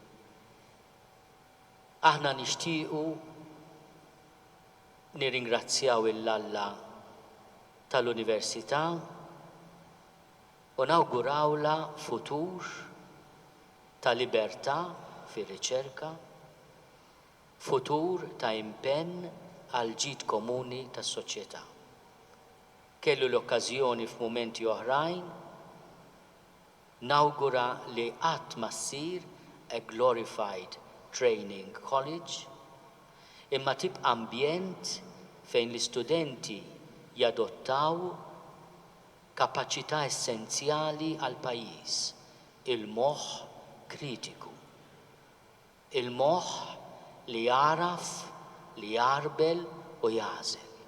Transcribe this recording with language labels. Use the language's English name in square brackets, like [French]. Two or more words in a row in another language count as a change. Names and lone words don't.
[Maltese] Aħna nixtiequ nirringrazzjaw il-Alla tal-Università u nawgurawla futur ta' libertà fir-riċerka, futur ta' impenn għal ġid komuni tas-soċjetà. Kellu l-okkażjoni f'mumenti oħrajn nawgura li qatt ma ssir [English] a glorified training college, [Maltese] imma tibqa' ambjent fejn l-istudenti jadottaw kapaċità essenzjali għal pajjiż, il-moħħ kritiku, il-moħħ li jaraf, li jarbel u jażel.